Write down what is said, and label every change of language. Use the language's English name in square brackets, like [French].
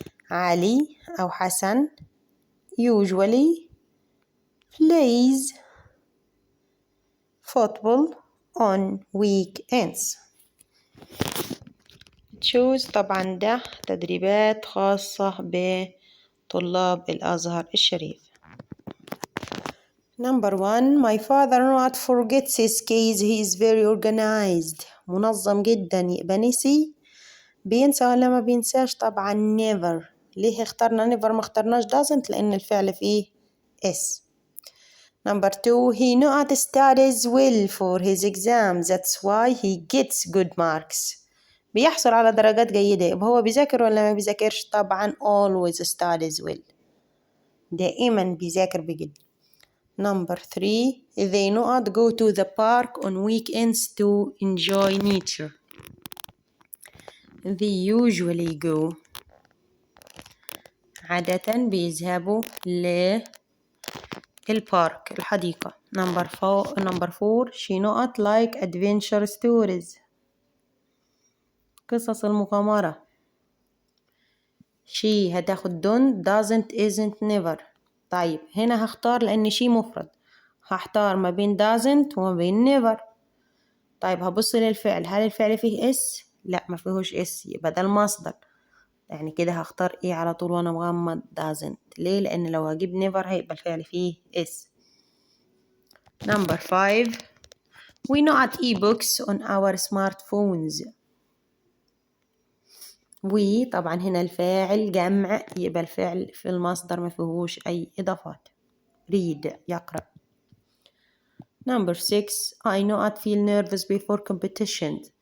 [English] علي أو حسن usually plays football on weekends. [Arabic] choose طبعا ده تدريبات خاصة بطلاب الأزهر الشريف. [English] number 1 my father not forgets his keys he is very organized. [Arabic] منظم جدا. يبقى نسي بينسى ولا ما بينساش؟ طبعا never. ليه اخترنا never ما اخترناش doesn't؟ لأن الفعل فيه s. [English] number 2 he not studies well for his exams that's why he gets good marks. [Arabic] بيحصل على درجات جيدة. يبقى هو بيذاكر ولا ما بيذاكرش؟ طبعا [English] always studies well، [Arabic] دائما بيذاكر بجد. [English] Number 3 they not go to the park on weekends to enjoy nature. They usually go، [Arabic] عادة بيذهبوا للبارك الحديقة. [English] Number 4 she not like adventure stories، [Arabic] قصص المغامرة. [English] she هتاخد don't doesn't isn't never. [Arabic] طيب هنا هختار لأن she مفرد، هختار ما بين doesn't وما بين never. طيب هبص للفعل، هل الفعل فيه اس؟ لا ما فيهوش اس، يبقى ده المصدر. يعني كده هختار ايه على طول وانا مغمض؟ doesn't. ليه؟ لأن لو هجيب never هيبقى الفعل فيه اس. [English] Number 5 we not e-books on our smartphones. [Arabic] we طبعا هنا الفاعل جمع، يبقى الفعل في المصدر ما فيهوش أي إضافات. read يقرأ. [English] Number 6 I not feel nervous before competition.